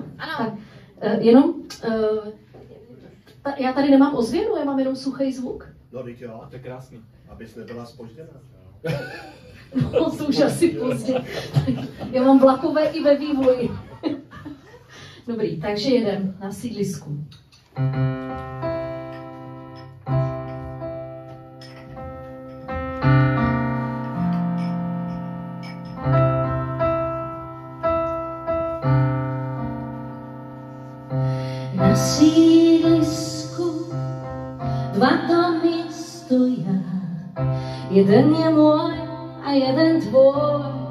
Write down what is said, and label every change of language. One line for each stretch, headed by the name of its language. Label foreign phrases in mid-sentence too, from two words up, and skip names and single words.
Czech: Tak, já tady nemám ozvěnu, já mám jenom suchý zvuk. No, víte jo. To je krásný. Abys nebyla zpožděná. No, to už asi pozdě. Já mám vlakové i ve vývoji. Dobrý, takže jedem na sídlisku.
Slovak: Na sídlisku dva domy stoja, jeden je môj a jeden tvoj.